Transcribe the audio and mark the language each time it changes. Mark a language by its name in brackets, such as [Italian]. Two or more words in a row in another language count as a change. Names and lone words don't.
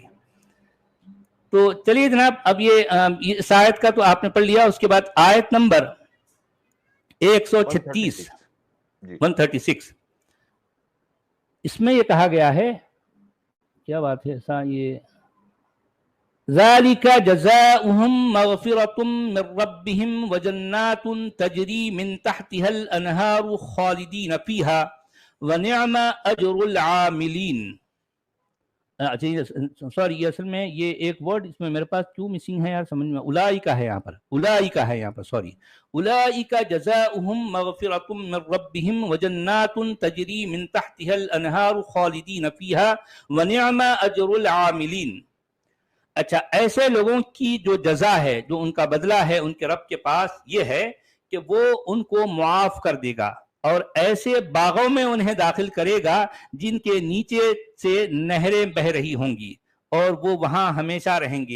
[Hindi] तो चलिए जनाब, अब ये इस आयत का तो आपने पढ़ लिया, उसके बाद आयत नंबर 136 136, इसमें ये कहा गया है, क्या बात है ऐसा, ये [Arabic] ذلك جزاؤهم مغفرة من ربهم وجنات تجري من تحتها الأنهار خالدين فيها ونعم أجر العاملين. [Hindi] अच्छा सॉरी, असल में ये एक वर्ड इसमें मेरे पास क्यों मिसिंग है यार, समझ में, उलाइका है यहाँ पर, उलाइका है यहाँ पर, सॉरी। [Arabic] أولئك جزاؤهم مغفرة من ربهم وجنات تجري من تحتها الأنهار خالدين فيها ونعم أجر العاملين. [Hindi] अच्छा, ऐसे लोगों की जो जजा है, जो उनका बदला है उनके रब के पास, ये है कि वो उनको मुआफ कर देगा और ऐसे बागों में उन्हें दाखिल करेगा जिनके नीचे से नहरें बह रही होंगी और वो वहां हमेशा रहेंगे।